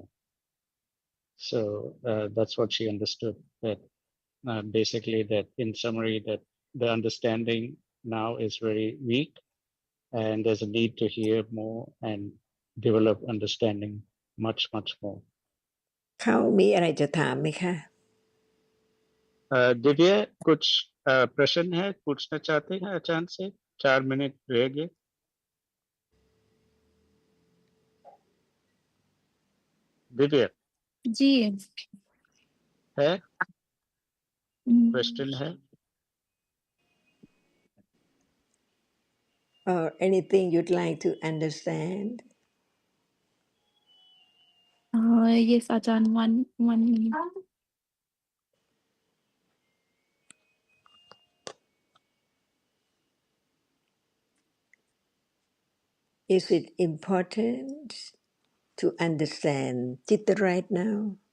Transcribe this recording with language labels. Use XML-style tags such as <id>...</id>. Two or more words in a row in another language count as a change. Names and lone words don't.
<en>So that's what she understood. That basically, that in summary, that the understanding now is very weak, and there's a need to hear more and develop understanding much more.</en> <th>เขามีอะไรจะถามไหมคะ</th> <hi>दिव्या कुछ प्रश्न है पूछना चाहते हैं अचानक से 4 मिनट रह गए दिव्या जी है क्वेश्चन है</hi> <en>or anything you'd like to understand yes आचान one minute. is it important to understand Chitta right now</en>